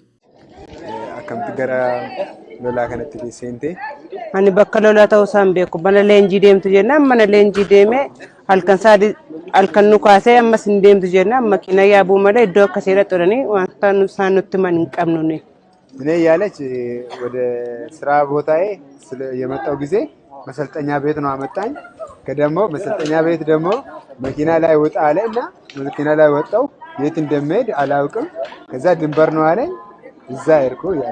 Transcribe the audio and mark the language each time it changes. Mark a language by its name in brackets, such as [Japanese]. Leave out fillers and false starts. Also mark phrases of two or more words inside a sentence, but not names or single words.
[Oromo] Akkamti gara lolaa kanatti seente? Ani bakka lolaa ta'uu isaan beeku. Mana leenjii deemtu jennaan mana leenjii deemee halkan nu kaasee ammas hin deemtu jennaan makiina yaabuu malee iddoo akkasii irratti turanii wanta isaan nutti man hin qabnu. [Amharic] እኔ ያለች ወደ ስራ ቦታዬ የመጣው ጊዜ መሰልጠኛ ቤት ነው አመጣኝ። ከደሞ መሰልጠኛ ቤት ደግሞ መኪና ላይ ወጣ አለና መኪና ላይ ወጣው የት እንደምሄድ አላውቅም። ከዛ ድንበር ነው አለኝ እዛ ሄድኩ ያለ